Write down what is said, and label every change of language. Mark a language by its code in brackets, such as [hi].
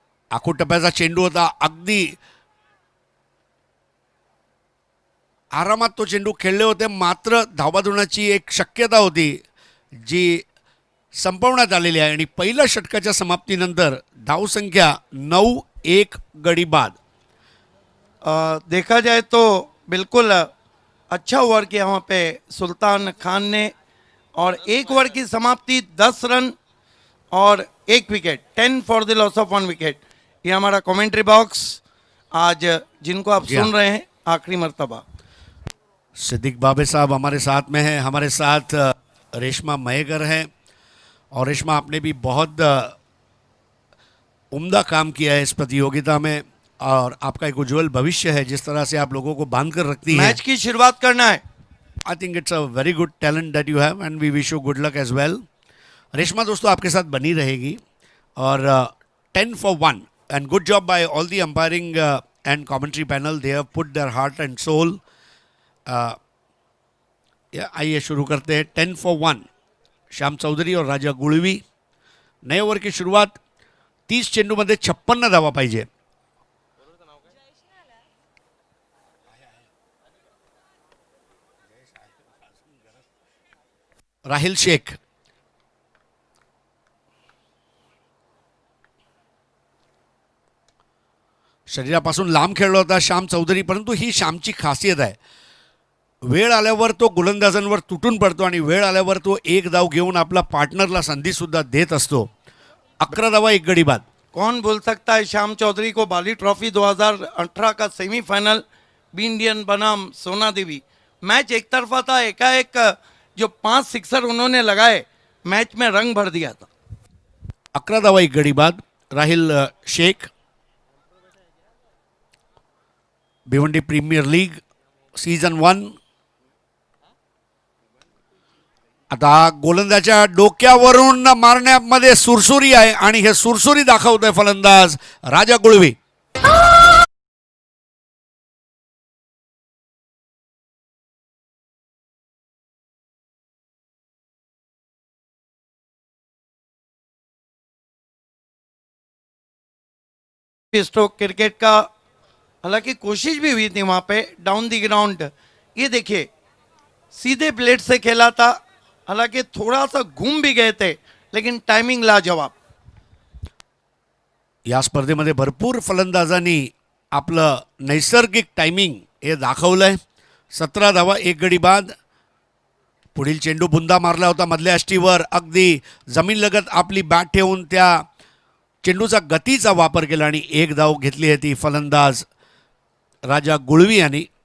[mr] आखूड टप्प्याचा चेंडू होता. अगदी आरामात तो चेंडू खेळले होते, मात्र धावबाद एक शक्यता होती जी संपवण्यात आलेली आहे. आणि पहिल्या षटकाच्या समाप्तीनंतर धावसंख्या 9-1 गडी बाद. [hi] देखा जाए तो बिल्कुल अच्छा ओवर किया वहाँ पे सुल्तान खान ने, और एक ओवर की समाप्ति 10 रन और 1 wicket, [en] 10 for the loss of 1 wicket. [hi] ये हमारा कमेंट्री बॉक्स आज जिनको आप जी हाँ. सुन रहे हैं आखिरी मर्तबा. सिद्दीक बाबे साहब हमारे साथ में हैं. हमारे साथ रेशमा मयेकर हैं. और रेशमा, आपने भी बहुत उम्दा काम किया है इस प्रतियोगिता में, और आपका एक उज्जवल भविष्य है. जिस तरह से आप लोगों को बांध कर रखती है, मैच की शुरुआत करना है. [en] I think it's a very good talent that you have, and we wish you good luck as well. [hi] Reshma दोस्तों आपके साथ बनी रहेगी. और 10 for 1, [en] And good job by all the umpiring and commentary panel. They have put their heart and soul. [hi] आइए शुरू करते हैं. 10 for 1 श्याम चौधरी और राजा गुळवी. नए ओव्हर की शुरुआत. [mr] 30 चेंडूमध्ये 56 धावा पाहिजे. राहिल शेख. शरीरापासून लांब खेळला होता श्याम चौधरी, परंतु ही श्यामची खासियत आहे. वेळ आल्यावर तो गोलंदाजांवर तुटून पडतो आणि वेळ आल्यावर तो एक धाव घेऊन आपला पार्टनरला संधीसुद्धा देत असतो. 11 धावा 1 गडी बाद. [hi] कौन बोल सकता है श्याम चौधरी को बाली ट्रॉफी 2018 का सेमीफाइनल बी इंडियन बनाम सोना देवी मैच एक तरफा था. एकाएक जो 5 सिक्सर उन्होंने लगाए मैच में रंग भर दिया था. [mr] 11 धावा 1 गडी बाद. राहिल Shaikh, Bhiwandi premier league season 1. आता गोलंदाच्या डोक्यावरून मारण्यामध्ये सुरसुरी आहे आणि हे सुरसुरी दाखवतोय फलंदाज राजा गुळवी. [hi] स्ट्रोक क्रिकेट का हालांकि कोशिश भी हुई थी वहां पे डाउन दी ग्राउंड. ये देखिए सीधे ब्लेड से खेला था, हालांकि थोड़ा सा घूम भी गए थे लेकिन टाइमिंग लाजवाब. [mr] या स्पर्धेमध्ये भरपूर फलंदाजांनी आपलं नैसर्गिक टायमिंग हे दाखवलंय. 17 धावा 1 गडी बाद. पुढील चेंडू बुंदा मारला होता मधल्या अष्टीवर. अगदी जमीनलगत आपली बॅट ठेवून त्या चेंडूचा गतीचा वापर केला आणि 1 धाव घेतली आहे ती फलंदाज राजा गुळवी यांनी.